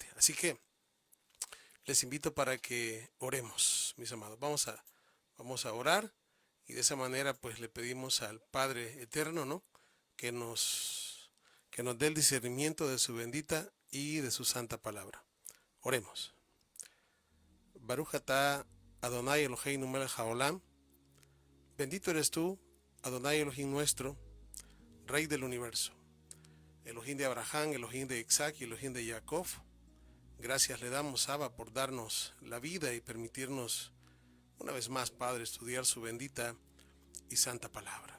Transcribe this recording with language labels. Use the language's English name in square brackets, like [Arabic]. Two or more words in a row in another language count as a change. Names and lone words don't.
[Spanish] Así que les invito para que oremos, mis amados. Vamos a orar y de esa manera pues le pedimos al Padre Eterno, ¿no?, que que nos dé el discernimiento de su bendita y de su santa palabra. Oremos. [Hebrew] ברוך אתה אדוני אלוהינו מלך העולם. [Spanish] Bendito eres tú, [Hebrew] אדוני אלוהים [Spanish] nuestro, Rey del universo. Elohim de Abraham, Elohim de Isaac y Elohim de Jacob. Gracias le damos, Abba, por darnos la vida y permitirnos una vez más, Padre, estudiar su bendita y santa palabra.